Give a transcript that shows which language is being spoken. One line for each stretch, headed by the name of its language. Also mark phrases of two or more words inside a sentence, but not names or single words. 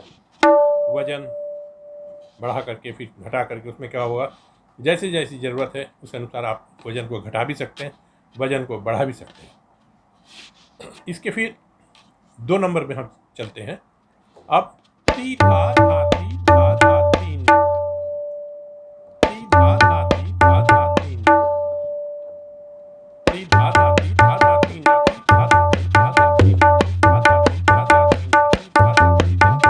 Hindi: वजन बढ़ा करके फिर घटा करके उसमें क्या होगा, जैसे जैसी ज़रूरत है उस अनुसार आप वजन को घटा भी सकते हैं, वजन को बढ़ा भी सकते हैं। इसके फिर 2 नंबर में हम चलते हैं। अब टी धा धा टी धा धा तीन, टी धा धा टी धा धा तीन, टी धा धा टी धा धा तीन, टी धा धा टी धा धा तीन, धा धा टी धा धा तीन, धा धा टी धा।